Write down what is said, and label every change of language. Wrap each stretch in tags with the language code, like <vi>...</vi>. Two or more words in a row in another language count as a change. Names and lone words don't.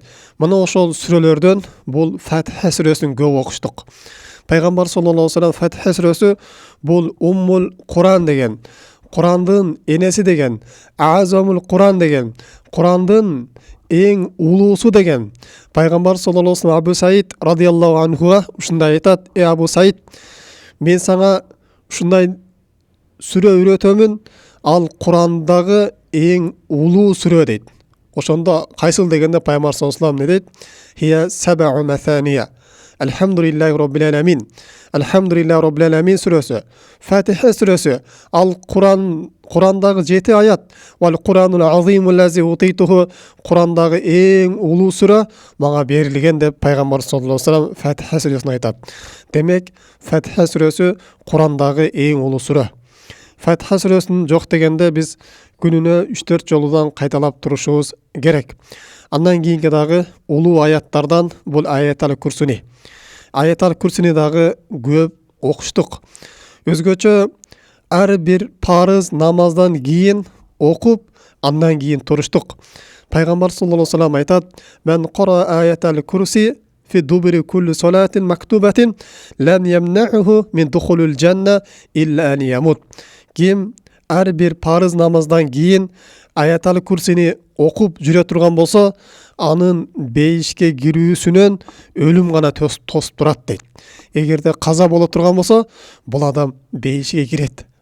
<ky>Мына ошол сүрөлөрдөн бул Фатиха сүрөсүн көп окуштук. Пайгамбар</ky> <ar>صلى الله عليه وسلم</ar> <ky>Фатиха сүрөсү бул Уммул Куран деген, Курандын энеси деген, Азамул Куран деген, Курандын эң улуусу деген. Пайгамбар</ky> <ar>صلى الله عليه وسلم</ar> <ky>Абу Саид</ky> <ar>رضي الله عنه</ar> <ky>ушундай айтат: "Эй Абу Саид, мен сага ушундай сүрө үйрөтөмүн, ал Курандагы эң улуу сүрө" дейт. Ошондо кайсыл дегенде Пайгамбар</ky> <ar>صلى الله عليه وسلم</ar> <ky>не дейт?</ky> <ar>"هي السبع المثاني. الحمد لله رب العالمين." الحمد لله رب العالمين</ar> <ky>сүрөсү, Фатиха сүрөсү, ал Курандагы 7 аят.</ky> <ar>"والقرآن العظيم الذي أوتيته."</ar> <ky>Курандагы эң улуу сүрө мага берилген деп Пайгамбар</ky> <ar>صلى الله عليه وسلم</ar> <ky>Фатиха сүрөсүн айтат. Демек, Фатиха сүрөсү Курандагы эң улуу сүрө. Фатиха сүрөсүн жок дегенде биз күнүнө 3-4 жолудан кайталап турушубуз керек. Андан кийинки дагы улуу аяттардан бул Аятал Курсуни. Аятал Курсуни дагы көп окуштук. Өзгөчө ар бир парыз намаздан кийин окуп, андан кийин туруштук.</ky> <ar>Пайгамбар صلى الله عليه وسلم айтат: "من قرأ آية الكرسي في دبر كل صلاة مكتوبة لم يمنعه من دخول الجنة إلا أن يموت."</ar> <ky>Ким ар бир парыз намаздан кийин Аятал Курсини окуп жүрө турган болсо, анын бейишке кирүүсүнөн өлүм гана тосуп турат дейт. Эгерде каза боло турган болсо, бул адам бейишке кирет.</ky>